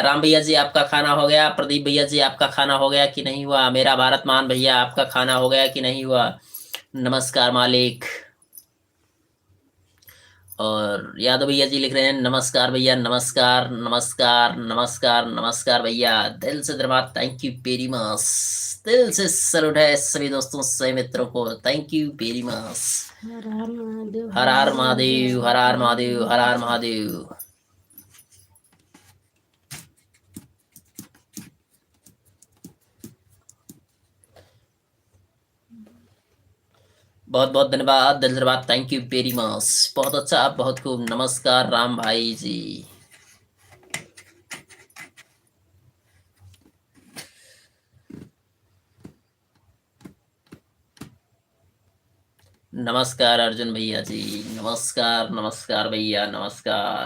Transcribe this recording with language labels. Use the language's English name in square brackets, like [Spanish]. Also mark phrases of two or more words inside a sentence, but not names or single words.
[Hindi] राम भैया जी आपका खाना हो गया, प्रदीप भैया जी आपका खाना हो गया कि नहीं हुआ, मेरा भारत महान भैया आपका खाना हो गया कि नहीं हुआ? नमस्कार मालिक। और यादव भैया जी लिख रहे हैं नमस्कार भैया, नमस्कार नमस्कार नमस्कार नमस्कार भैया, दिल से धन्यवाद, [English] thank you very much. [Hindi] दिल से सैल्यूट है सभी दोस्तों सभी मित्रों को, [English] thank you very much. [Hindi] हर हर महादेव, हर हर महादेव, हर हर महादेव, हर हर महादेव। बहुत बहुत धन्यवाद, दिल से धन्यवाद, [English] thank you very much. [Hindi] बहुत अच्छा, बहुत खूब, नमस्कार राम भाई जी। नमस्कार अर्जुन भैया जी, नमस्कार नमस्कार भैया, नमस्कार।